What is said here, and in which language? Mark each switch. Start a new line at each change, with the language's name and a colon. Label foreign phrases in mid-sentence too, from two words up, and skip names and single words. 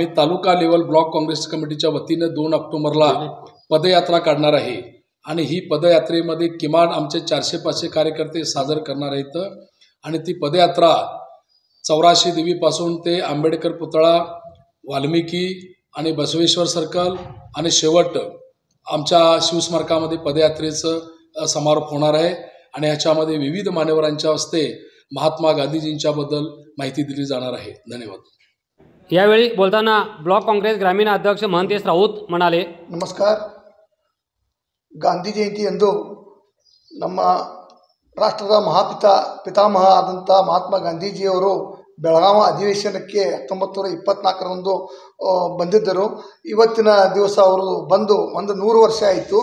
Marathi: तालुका लेवल ब्लॉक काँग्रेस कमिटीच्या वतीने 2 ऑक्टोबरला पदयात्रा काढणार आहे आणि ही पदयात्रेमध्ये किमान आमचे 400-500 कार्यकर्ते सादर करणार आहेत आणि ती पदयात्रा 84 देवीपासून ते आंबेडकर पुतळा, वाल्मिकी आणि बसवेश्वर सर्कल आणि शेवट आमच्या शिवस्मारकामध्ये पदयात्रेचं समारोप होणार आहे आणि ह्याच्यामध्ये विविध मान्यवरांच्या हस्ते महात्मा गांधीजींच्याबद्दल माहिती दिली जाणार आहे। धन्यवाद। यावेळी बोलताना ब्लॉक काँग्रेस ग्रामीण अध्यक्ष महंतेश राऊत म्हणाले, नमस्कार।
Kannada: ಗಾಂಧಿ ಜಯಂತಿಯಂದು ನಮ್ಮ ರಾಷ್ಟ್ರದ ಪಿತಾಮಹ ಆದಂಥ ಮಹಾತ್ಮ ಗಾಂಧೀಜಿಯವರು ಬೆಳಗಾವಿ ಅಧಿವೇಶನಕ್ಕೆ 1924ರಂದು ಬಂದಿದ್ದರು। ಇವತ್ತಿನ ದಿವಸ ಅವರು ಬಂದು 100 ವರ್ಷ ಆಯಿತು।